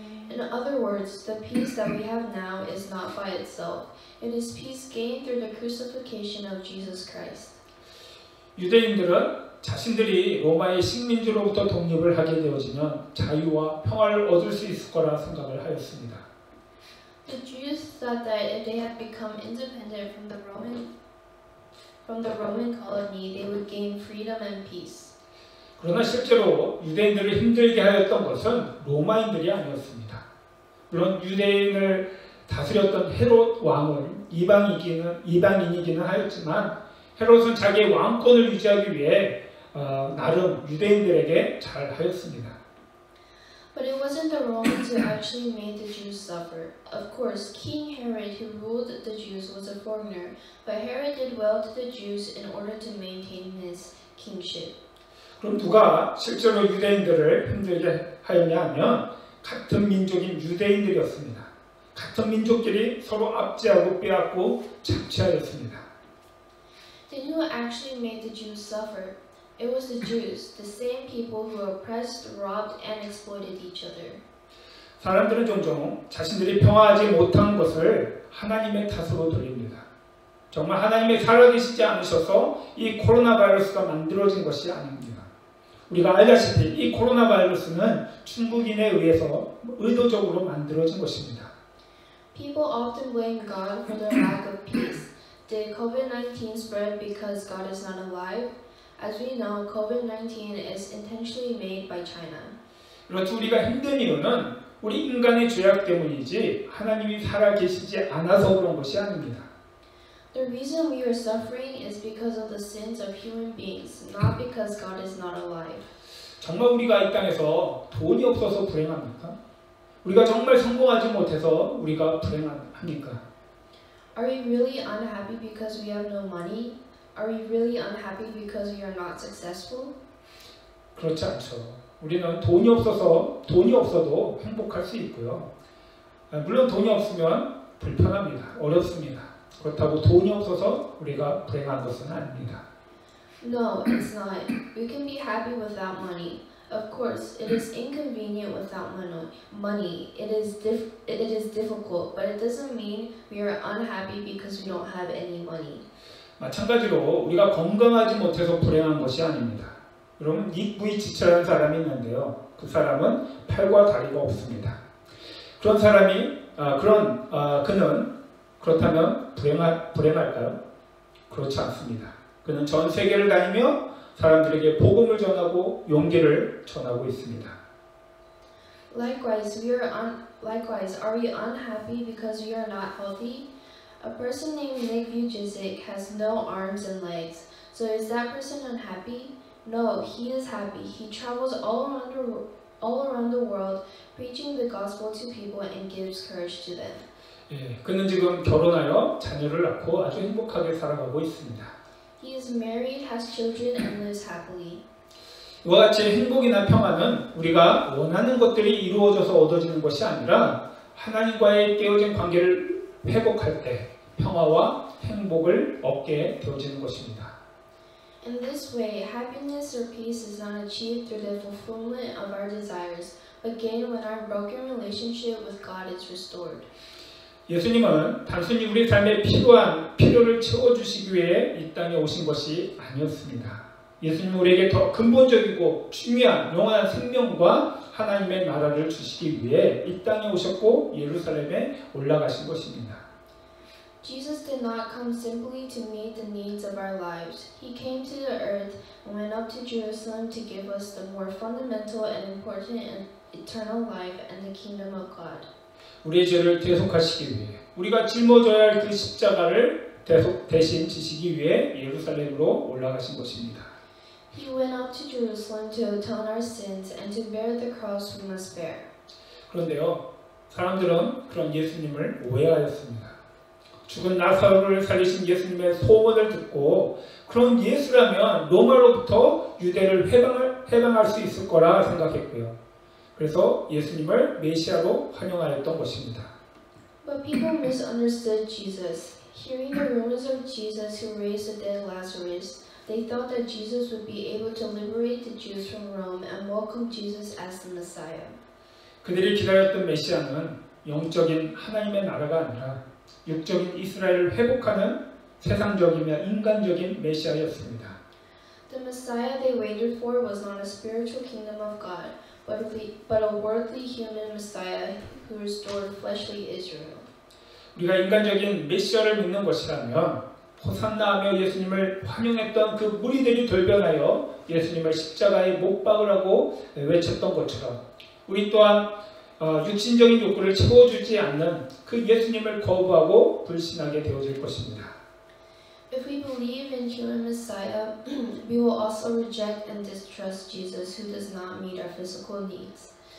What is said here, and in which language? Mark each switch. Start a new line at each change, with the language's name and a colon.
English: In other words, the peace that we have now is not by itself. It is peace gained through the crucifixion of Jesus Christ.
Korean: 유대인들은 자신들이 로마의 식민지로부터 독립을 하게 되어지면 자유와 평화를 얻을 수 있을 거라 생각을 하였습니다.
English: The Jews thought that if they had become independent from the Roman colony, they would gain freedom and peace.
Korean: 그러나 실제로 유대인들을 힘들게 하였던 것은 로마인들이 아니었습니다. 물론 유대인을 다스렸던 헤롯 왕은 이방인이기는 하였지만 헤롯은 자기의 왕권을 유지하기 위해 나름 유대인들에게 잘 하였습니다.
English: But it wasn't the Romans who actually made the Jews suffer. Of course, King Herod, who ruled the Jews, was a foreigner, but Herod did well to the Jews in order to maintain his kingship.
Korean: 그럼 누가 실제로 유대인들을 힘들게 하였냐 하면 같은 민족인 유대인들이었습니다. 같은 민족끼리 서로 압제하고 빼앗고 착취하였습니다.
English: Then who actually made the Jews suffer? It was the Jews, the same people who oppressed, robbed, and exploited each other.
Korean: 사람들은 종종 자신들이 평화하지 못한 것을 하나님의 탓으로 돌립니다. 정말 하나님이 살아계시지 않으셔서 이 코로나 바이러스가 만들어진 것이 아닙니다. 우리가 알다시피 이 코로나 바이러스는 중국인에 의해서 의도적으로 만들어진 것입니다.
English: People often blame God for their lack of peace. Did COVID-19 spread because God is not alive? As we know, COVID-19 is intentionally made by China.
Korean: 그렇죠. 우리가 힘든 이유는 우리 인간의 죄악 때문이지 하나님이 살아계시지 않아서 그런 것이 아닙니다.
English: The reason we are suffering is because of the sins of human beings, not because God is not alive.
Korean: 정말 우리가 이 땅에서 돈이 없어서 불행합니까? 우리가 정말 성공하지 못해서 우리가 불행합니까?
English: Are we really unhappy because we have no money? Are we really unhappy because we are not successful?
Korean: 그렇지 않죠. 우리는 돈이 없어도 행복할 수 있고요. 물론 돈이 없으면 불편합니다. 어렵습니다. 그렇다고 돈이 없어서 우리가 불행한 것은 아닙니다.
English: No, it's not. We can be happy without money. Of course, it is inconvenient without money. It is difficult, but it doesn't mean we are unhappy because we don't have any money.
Korean: 마찬가지로 우리가 건강하지 못해서 불행한 것이 아닙니다. 여러분 입부이 지체하는 사람이 있는데요. 그 사람은 팔과 다리가 없습니다. 그런 사람이 그는 그렇다면 불행할까요? 그렇지 않습니다. 그는 전 세계를 다니며 사람들에게 복음을 전하고 용기를 전하고 있습니다.
English: Likewise, are we unhappy because we are not healthy? A person named Nick Vujicic has no arms and legs. So is that person unhappy? No, he is happy. He travels all around the world, preaching the gospel to people and gives courage to them.
Korean: 예, 그는 지금 결혼하여 자녀를 낳고 아주 행복하게 살아가고 있습니다.
English: He is married, has children, and lives happily.
Korean: 이와 같이 행복이나 평화는 우리가 원하는 것들이 이루어져서 얻어지는 것이 아니라 하나님과의 깨어진 관계를 회복할 때 평화와 행복을 얻게 되어지는 것입니다.
English: In this way, happiness or peace is not achieved through the fulfillment of our desires, but gained when our broken relationship with God is restored.
Korean: 예수님은 단순히 우리 삶에 필요한 필요를 채워주시기 위해 이 땅에 오신 것이 아니었습니다. 예수님은 우리에게 더 근본적이고 중요한 영원한 생명과 하나님의 나라를 주시기 위해 이 땅에 오셨고 예루살렘에 올라가신 것입니다.
English: Jesus did not come simply to meet the needs of our lives. He came to the earth and went up to Jerusalem to give us the more fundamental and important and eternal life and the kingdom of God.
Korean: 우리의 죄를 대속하시기 위해 우리가 짊어져야 할 그 십자가를 대신 지시기 위해 예루살렘으로 올라가신 것입니다.
English: He went up to Jerusalem to atone our sins and to bear the cross we must bear.
Korean: 그런데요, 사람들은 그런 예수님을 오해하였습니다. 죽은 나사로를 살리신 예수님의 소원을 듣고 그런 예수라면 로마로부터 유대를 해방할 수 있을 거라 생각했고요. 그래서 예수님을 메시아로 환영하였던 것입니다.
English: But people misunderstood Jesus. Hearing the rumors of Jesus who raised the dead Lazarus, they thought that Jesus would be able to liberate the Jews from Rome and welcome Jesus as the Messiah.
Korean: 그들이 기다렸던 메시아는 영적인 하나님의 나라가 아니라 육적인 이스라엘을 회복하는 세상적이며 인간적인 메시아였습니다.
English: The Messiah they waited for was not a spiritual kingdom of God, but a worldly human Messiah who restored fleshly Israel.
Korean: 우리가 인간적인 메시아를 믿는 것이라면 호산나하며 예수님을 환영했던 그 무리들이 돌변하여 예수님을 십자가에 못 박으라고 외쳤던 것처럼 우리 또한 육신적인 욕구를 채워주지 않는 그 예수님을 거부하고 불신하게 되어질 것입니다.
English: If we believe in human Messiah, we will also reject and distrust Jesus who does not meet our physical needs.